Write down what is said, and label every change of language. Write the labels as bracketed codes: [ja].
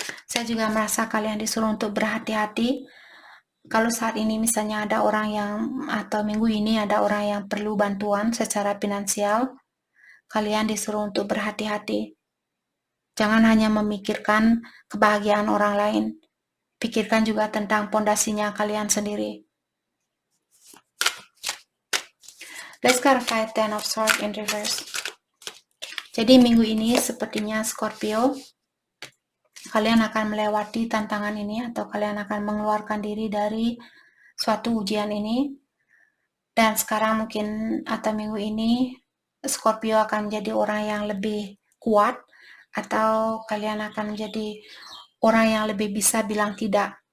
[id] Saya juga merasa kalian disuruh untuk berhati-hati. Kalau saat ini misalnya ada orang yang, atau minggu ini ada orang yang perlu bantuan secara finansial, kalian disuruh untuk berhati-hati. Jangan hanya memikirkan kebahagiaan orang lain. Pikirkan juga tentang pondasinya kalian sendiri. [en] Let's clarify Ten of Swords in reverse. [id] Jadi minggu ini sepertinya Scorpio, kalian akan melewati tantangan ini atau kalian akan mengeluarkan diri dari suatu ujian ini. Dan sekarang mungkin atau minggu ini Scorpio akan menjadi orang yang lebih kuat, atau kalian akan menjadi orang yang lebih bisa bilang tidak.